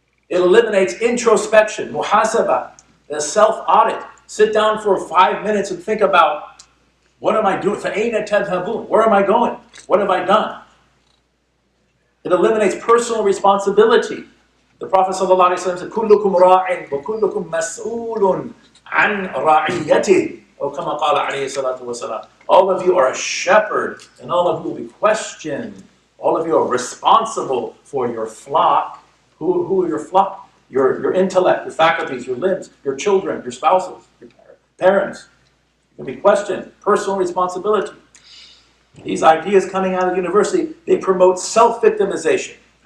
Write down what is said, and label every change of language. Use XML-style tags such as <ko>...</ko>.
<en>It eliminates introspection, muhasabah, the self-audit. Sit down for 5 minutes and think about, what am I doing?</en> <ar>فَأَيْنَ تَذْهَبُونَ?</ar> <en>Where am I going? What have I done? It eliminates personal responsibility. The Prophet ﷺ said,</en> <ar>كُلُّكُمْ رَاعٍ وَكُلُّكُمْ مَسْئُولٌ عَنْ رَعِيَّتِهِ.</ar> <en>Or</en> <ar>كما قال عليه الصلاة والسلام.</ar> <en>All of you are a shepherd, and all of you will be questioned. All of you are responsible for your flock. Who are your flock? Your intellect, your faculties, your limbs, your children, your spouses, your parents. You can be questioned. Personal responsibility. These ideas coming out of the university, they promote self-victimization.</en>